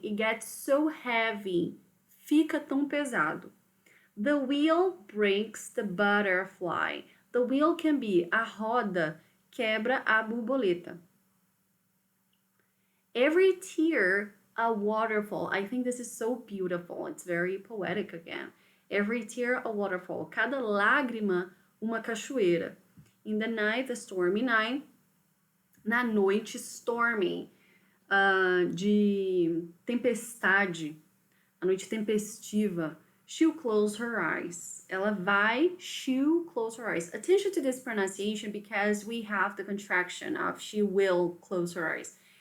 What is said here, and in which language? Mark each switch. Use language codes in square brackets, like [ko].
[en] It gets so heavy, [pt] fica tão pesado. [en] The wheel breaks the butterfly. The wheel can be [pt] a roda quebra a borboleta. [en] Every tear a waterfall. I think this is so beautiful. It's very poetic again. Every tear a waterfall. [pt] Cada lágrima uma cachoeira. [en] In the night, the stormy night. [pt] Na noite, stormy. De tempestade. A noite tempestiva. [en] She'll close her eyes. [pt] Ela vai, [en] she'll close her eyes. Attention to this pronunciation because we have the contraction of she will close her eyes.